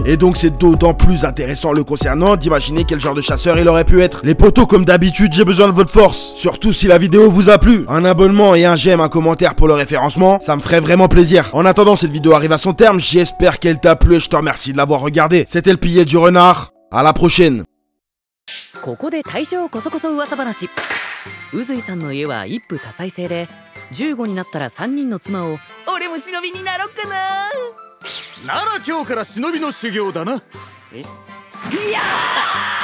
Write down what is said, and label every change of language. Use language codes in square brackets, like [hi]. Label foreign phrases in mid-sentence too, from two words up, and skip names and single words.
[fr] Et donc c'est d'autant plus intéressant le concernant d'imaginer quel genre de chasseur il aurait pu être. Les potos, comme d'habitude, j'ai besoin de votre force. Surtout si la vidéo vous a plu. Un abonnement et un j'aime, un commentaire pour le référencement, ça me ferait vraiment plaisir. En attendant, cette vidéo arrive à son terme. J'espère qu'elle t'a plu et je te remercie de l'avoir regardé. C'était le pilier du renard. À la prochaine. [ja] ここで大正こそこそ噂話。宇髄さんの家は一夫多妻制で、15になったら3人の妻を。俺も忍びになろっかな。なら今日から忍びの修行だな。いやー